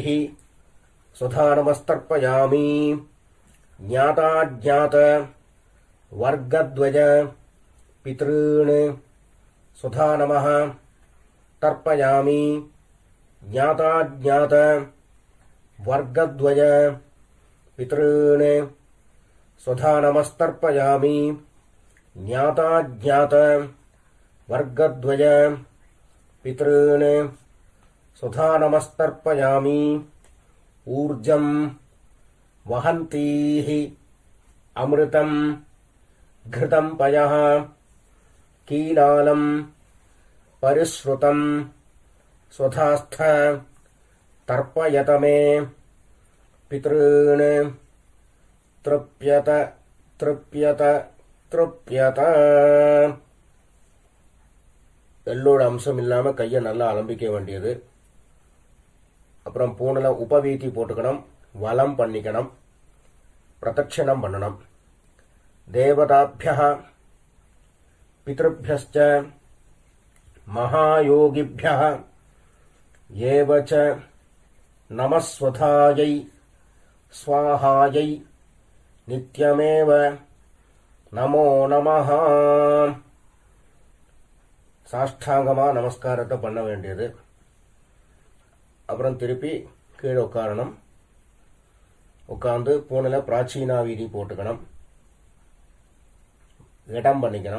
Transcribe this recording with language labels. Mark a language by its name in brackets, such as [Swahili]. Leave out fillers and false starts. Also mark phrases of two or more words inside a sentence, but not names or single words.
[Sanskrit] स्वधा नमस्तर्पयामि ज्ञाताज्ञात वर्गद्वय पितॄन् स्वधा नमः तर्पयामि ज्ञाताज्ञात वर्गद्वय पितॄन् स्वधा नमस्तर्पयामि ज्ञाताज्ञात वर्गद्वय पितॄन् स्वधा नमस्तर्पयामि ऊर्जं वहन्तीः अमृतम् घृतं पयः कीलालं परिश्रुतं स्वधास्थ तर्पयत मे पितॄन् तृप्यत तृप्यत तृप्यत [Tamil] எள்ளோட அம்சம் இல்லாம கையை நல்லா அலம்பிக்க வேண்டியது. அப்புறம் பூனல உபவீதி போட்டுக்கணும், வலம் பண்ணிக்கணும், பிரதட்சணம் பண்ணணும். [Sanskrit] தேவதாभ्यः पितृभ्यश्च महायोगिभ्यः एव च नमस्वधायै स्वाहायै नित्यमेव नमो नमः. [Tamil] சாஷ்டாங்கமா நமஸ்காரத்தை பண்ண வேண்டியது. அப்புறம் திருப்பி கீழே உட்காரணும். உட்கார்ந்து பூனில பிராச்சீனா வீதி போட்டுக்கணும், இடம் பண்ணிக்கணும்.